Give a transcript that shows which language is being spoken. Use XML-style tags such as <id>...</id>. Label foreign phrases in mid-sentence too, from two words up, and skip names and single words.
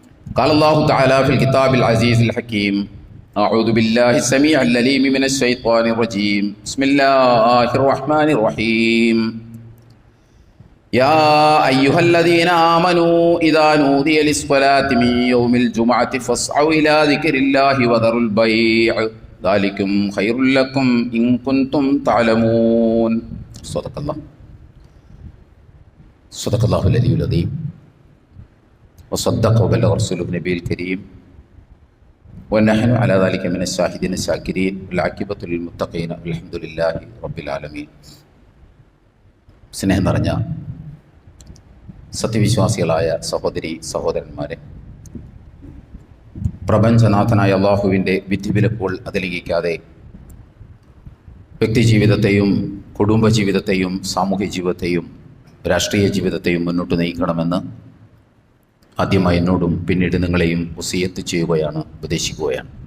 <ar>قال الله تعالى في الكتاب العزيز الحكيم أعوذ بالله السميع العليم من الشيطان الرجيم بسم الله الرحمن الرحيم يا أيها الذين آمنوا إذا نودي للصلاة من يوم الجمعة فاسعوا إلى ذكر الله وذروا البيع ذلكم خير لكم إن كنتم تعلمون صدق الله العلي العظيم وصدق وبلغ رسوله النبي الكريم ونحن على ذلك من الشاهدين الشاكرين والعاقبة للمتقين والحمد لله رب العالمين.</ar> <ml>സ്നേഹം നിറഞ്ഞ സത്യവിശ്വാസികളായ സഹോദരി സഹോദരന്മാരെ, പ്രപഞ്ചനാഥനായ അള്ളാഹുവിൻ്റെ വിധിവിലക്കുകൾ അതിലംഘിക്കാതെ വ്യക്തിജീവിതത്തെയും കുടുംബജീവിതത്തെയും സാമൂഹ്യ ജീവിതത്തെയും രാഷ്ട്രീയ ജീവിതത്തെയും മുന്നോട്ട് നയിക്കണമെന്ന് ആദ്യമായി എന്നോടും പിന്നീട് നിങ്ങളെയും വസിയത്ത് ചെയ്യുകയാണ്, ഉപദേശിക്കുകയാണ്.</ml>